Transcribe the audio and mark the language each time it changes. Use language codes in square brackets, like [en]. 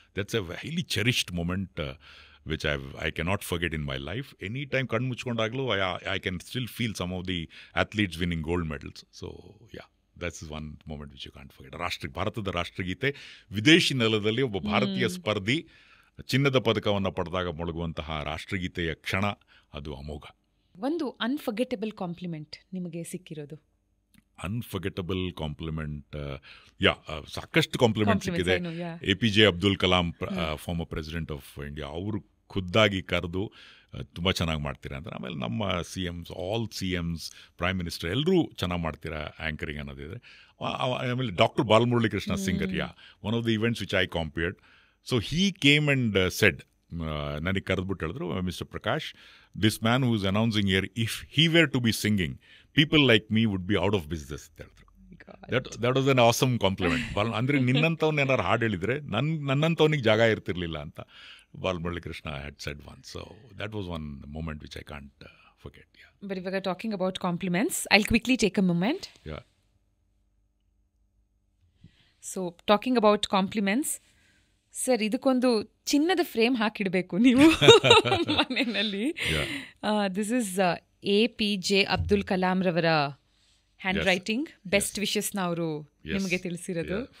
[en] That's a highly cherished moment which I cannot forget in my life. Anytime [kn] ಕಣ್ಣು ಮುಚ್ಕೊಂಡಾಗಲೂ [en] I can still feel some of the athletes winning gold medals. So yeah, that's one moment which you can't forget. [kn] ಭಾರತದ ರಾಷ್ಟ್ರಗೀತೆ ವಿದೇಶಿ ನೆಲದಲ್ಲಿ ಒಬ್ಬ ಭಾರತೀಯ ಸ್ಪರ್ಧಿ ಚಿನ್ನದ ಪದಕವನ್ನು ಪಡೆದಾಗ ಮೊಳಗುವಂತಹ ರಾಷ್ಟ್ರಗೀತೆಯ ಕ್ಷಣ ಅದು ಅಮೋಘ. ಒಂದು ಅನ್ಫರ್ಗೆಟಬಲ್ ಕಾಂಪ್ಲಿಮೆಂಟ್ ನಿಮಗೆ ಸಿಕ್ಕಿರೋದು? ಅನ್ಫರ್ಗೆಟಬಲ್ ಕಾಂಪ್ಲಿಮೆಂಟ್, ಸಾಕಷ್ಟು ಕಾಂಪ್ಲಿಮೆಂಟ್ ಸಿಕ್ಕಿದೆ. APJ Abdul Kalam, [en] former president of India, [kn] ಅವರು ಖುದ್ದಾಗಿ ಕರೆದು ತುಂಬ ಚೆನ್ನಾಗಿ ಮಾಡ್ತೀರಾ ಅಂತ. ಆಮೇಲೆ ನಮ್ಮ CMs, all CMs, prime minister ಎಲ್ಲರೂ ಚೆನ್ನಾಗಿ ಮಾಡ್ತೀರಾ ಆ್ಯಂಕರಿಂಗ್ ಅನ್ನೋದಿದೆ. [en] ಆಮೇಲೆ doctor Balamurali Krishna singer, one of the events which I compered. So he came and said, [kn] ನನಗೆ ಕರೆದ್ಬಿಟ್ಟು ಹೇಳಿದ್ರು, [en] mister Prakash, this man who is announcing here, if he were to be singing, people like me would be out of business [kn] ಅಂತ ಹೇಳಿದ್ರು. [en] That was an awesome compliment. [kn] ಅಂದರೆ ನಿನ್ನಂಥವ್ನು ಏನಾರು ಹಾಡು ಹೇಳಿದರೆ ನನ್ನಂಥವ್ನಿಗೆ ಜಾಗ ಇರ್ತಿರ್ಲಿಲ್ಲ ಅಂತ Balamurali Krishna [en] had said once. So that was one moment which I can't forget. Yeah. But if we are talking about compliments, I'll quickly take a moment. Yeah. So talking about compliments, [kn] sir, ಇದಕ್ಕೊಂದು ಚಿನ್ನದ frame ಹಾಕಿಡಬೇಕು ನೀವು ಮನೆಯಲ್ಲಿ. [en] This is APJ Abdul Kalam ರವರ handwriting. [kn] Best ವಿಶಸ್ನ ಅವರು ನಿಮಗೆ ತಿಳಿಸಿರೋದು.